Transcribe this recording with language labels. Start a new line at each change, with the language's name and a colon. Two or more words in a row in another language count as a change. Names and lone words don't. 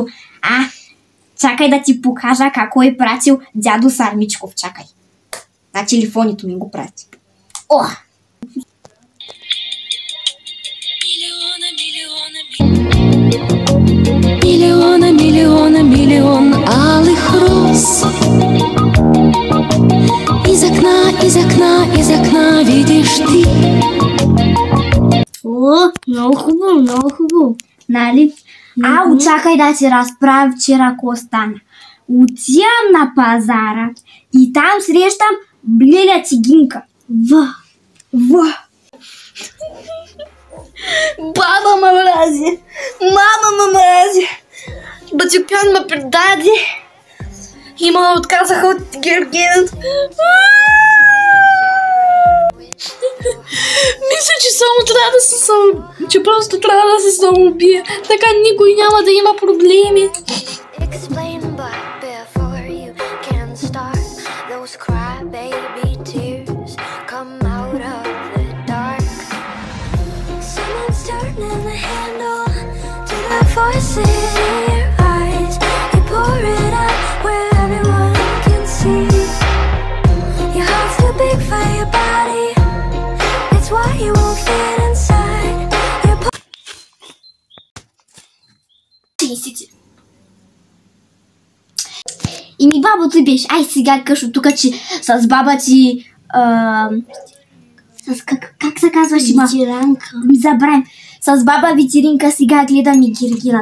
Bulgarian: Чакай да ти покажа какво е пратил дядо Сармичков. Чакай. На телефоните ми го прати.
Russian: Милион алых роз. Из окна видишь ты.
Bulgarian: Много хубаво. Нали? Чакай да ти разправя вчера какво стана. Отивам на пазара и там срещам блеля цигинка. Баба ме мрази. Мама ме мрази. Батюкан ме предаде. И ме отказаха от Гергенът. Мисля, че просто трябва да се самоубия. Така никой няма да има проблеми.
English: Explain, but before you can start, those crybaby tears come out of the dark. Someone's turning the handle to the voices in your eyes. You pour it out where everyone can see. Your heart's too big for your body. That's why you won't fit inside.
Bulgarian: И ми бабо ти беше. Ай сега къшо тук, че с баба ти... как се казваше? Ветеранка. Забравим. С баба вечеринка сега гледам и Гергенът.